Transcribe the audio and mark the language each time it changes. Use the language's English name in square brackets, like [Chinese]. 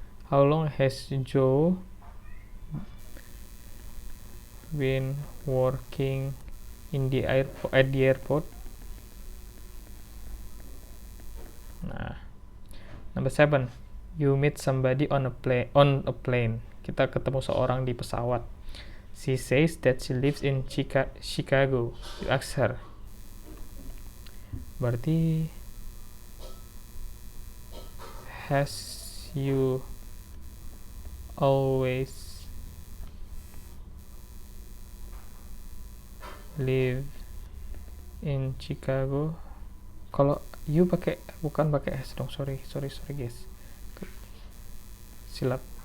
[English] How long has Joe been working at the airport? Nah, number 7, you meet somebody on a plane. [Indonesian] Kita ketemu seorang di pesawat. [English] She says that she lives in Chicago. You ask her. [Indonesian] Berarti [English] has you always live in Chicago? [Indonesian] Kalau [English] you [Indonesian] bukan pakai [English] has [Indonesian] dong. [English] Sorry guys. [Indonesian] silap.